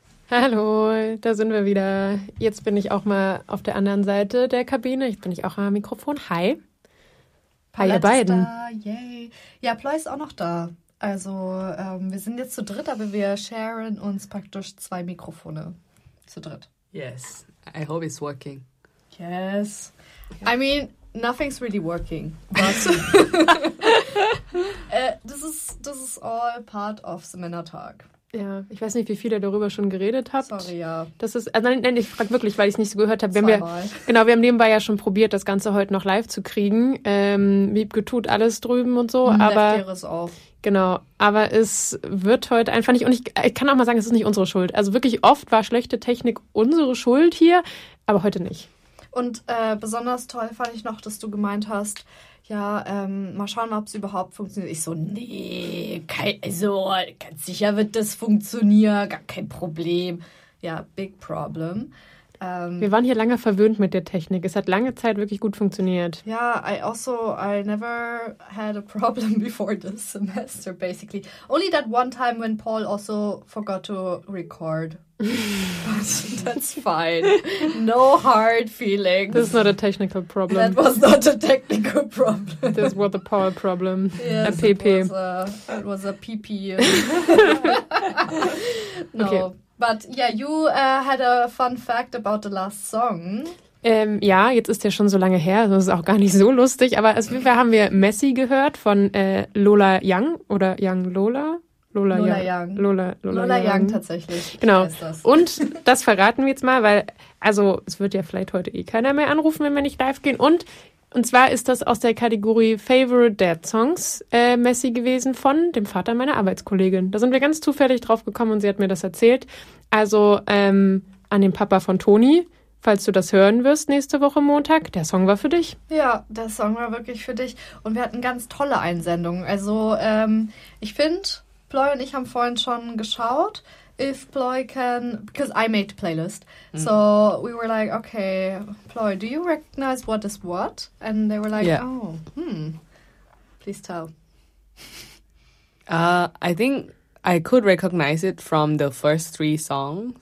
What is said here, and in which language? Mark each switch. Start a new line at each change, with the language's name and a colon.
German: Hallo, da sind wir wieder. Jetzt bin ich auch mal auf der anderen Seite der Kabine. Jetzt bin ich auch am Mikrofon. Hi. Hi, ihr beiden. Yay. Ja, Ploy ist auch noch da. Also, wir sind jetzt zu dritt, aber wir sharen uns praktisch 2 Mikrofone. Zu dritt.
English: Yes. I hope it's working. Yes. I mean, nothing's really working. But this is all part of the Männertag.
German: Ja, ich weiß nicht, wie viel ihr darüber schon geredet habt. Sorry, ja. Das ist, also nein, ich frage wirklich, weil ich es nicht so gehört habe. Wir haben nebenbei ja schon probiert, das Ganze heute noch live zu kriegen. Wiebke tut alles drüben und so. Aber es auf. Genau, aber es wird heute einfach nicht, und ich kann auch mal sagen, es ist nicht unsere Schuld. Also wirklich oft war schlechte Technik unsere Schuld hier, aber heute nicht. Und besonders toll fand ich noch, dass du gemeint hast, ja, mal schauen, ob es überhaupt funktioniert. Ich so, nee, ganz sicher wird das funktionieren, gar kein Problem.
English: Ja, big problem.
German: Wir waren hier lange verwöhnt mit der Technik. Es hat lange Zeit wirklich gut funktioniert.
English: Ja, I never had a problem before this semester, basically. Only that one time when Paul also forgot to record. But that's fine. No hard feelings. This is not a technical problem. That was not a technical problem. This was a Paul problem. Yes, a PP. It was a PP. No. Okay. But yeah, you had a fun fact about the last song.
German: Ja, jetzt ist der schon so lange her, das ist auch gar nicht so lustig, aber auf jeden Fall haben wir Messi gehört von Lola Young oder Young Lola? Lola Young tatsächlich. Genau. Und das verraten wir jetzt mal, weil, also es wird ja vielleicht heute eh keiner mehr anrufen, wenn wir nicht live gehen. Und zwar ist das aus der Kategorie Favorite Dad Songs Messi gewesen von dem Vater meiner Arbeitskollegin. Da sind wir ganz zufällig drauf gekommen und sie hat mir das erzählt. Also an den Papa von Toni, falls du das hören wirst nächste Woche Montag, der Song war für dich. Ja, der Song war wirklich für dich und wir hatten ganz tolle Einsendungen. Also ich finde, Ploy und ich haben vorhin schon geschaut,
English: if Ploy can, because I made the playlist. So we were like, okay, Ploy, do you recognize what is what? And they were like, yeah. Please tell. I think I could recognize it from the first 3 songs.